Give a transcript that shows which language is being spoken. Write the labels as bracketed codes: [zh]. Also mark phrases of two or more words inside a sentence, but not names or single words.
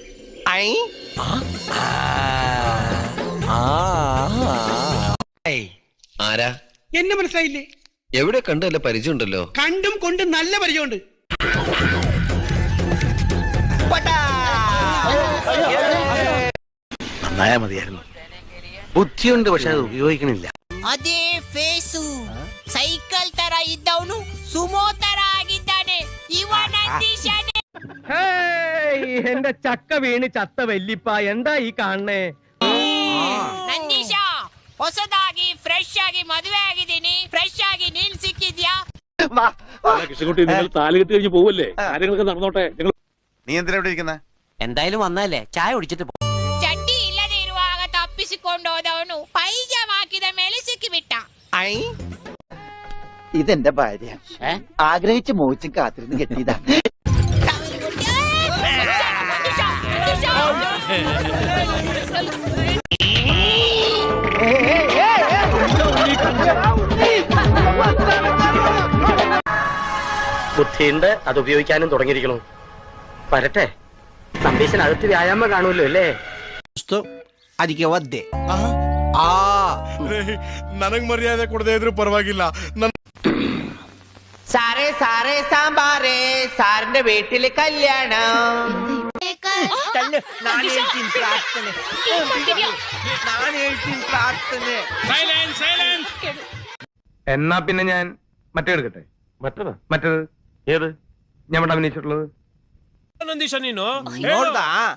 [ml] ആരാ? എന്നെ മനസ്സിലായില്ലേ? എവിടെ കണ്ടല്ല പരിചയമുണ്ടല്ലോ. കണ്ടും കൊണ്ട് നല്ല പരിചയമുണ്ട്. നന്നായാ മതിയായിരുന്നു. ബുദ്ധിയുണ്ട്, പക്ഷെ അത് ഉപയോഗിക്കണില്ല. [kn] ಅದೇ ಫೇಸು ಸೈಕಲ್ ತರ ಇದ್ದವನು ಸುಮೋ ತರ ಆಗಿದ್ದಾನೆ ಇವ ನಂದೀಶನೇ. [ml] എന്റെ ചക്ക വീണ് ചത്ത വല്ലിപ്പ, എന്താ ഈ കാണണേ? [kn] ನಂದೀಶ, ಹೊಸದಾಗಿ ಫ್ರೆಶ್ ಆಗಿ ಮದುವೆ ಆಗಿದ್ದೀನಿ. ಫ್ರೆಶ್ ಆಗಿ ನೀನ್ ಸಿಕ್ಕಿದ್ಯಾ? [ml] കൃഷ്ണൻകുട്ടി, നിങ്ങൾ താലി കെട്ടി കഴിഞ്ഞ് പോവല്ലേ? കാര്യങ്ങളൊക്കെ നടന്നോട്ടെ. നീ എന്തിനാ ഇവിടെ ഇരിക്കുന്നേ? എന്തായാലും വന്നല്ലേ, ചായ കുടിച്ചിട്ട് പോ. [kn] ಚಡ್ಡಿ ಇಲ್ಲದೆ ಇರುವಾಗ ತಪ್ಪಿಸಿಕೊಂಡು ಹೋದವನು ಪೈಜಾಮ ಹಾಕಿದ ಮೇಲೆ ಸಿಕ್ಕಿಬಿಟ್ಟ. [ml] ഇതെന്റെ ഭാര്യ ആഗ്രഹിച്ച് മോഹിച്ചും കാത്തിരുന്ന് കെട്ടിയതാ. ബുദ്ധിയുണ്ട്, അത് ഉപയോഗിക്കാനും തുടങ്ങിയിരിക്കണു. വരട്ടെ, നമ്പീശനകത്ത് വ്യായാമം കാണുമല്ലോ അല്ലേ? [kn] ಅದಕ್ಕೆ ಒದ್ದೆ. ನನಗ್ ಮರ್ಯಾದೆ ಕೊಡದೇ ಇದ್ರು ಪರವಾಗಿಲ್ಲ. [ml] സാറേ സാറേ സാമ്പാറേ, സാറിന്റെ വീട്ടില് കല്യാണം. എന്നാ പിന്നെ ഞാൻ മറ്റേ എടുക്കട്ടെ. മറ്റേത് ഏത്? ഞാൻ ഇവിടെ അഭിനയിച്ചിട്ടുള്ളത്. [kn] ನಂದೀಶ, ನೀನು ನೋಡ್ದಾ?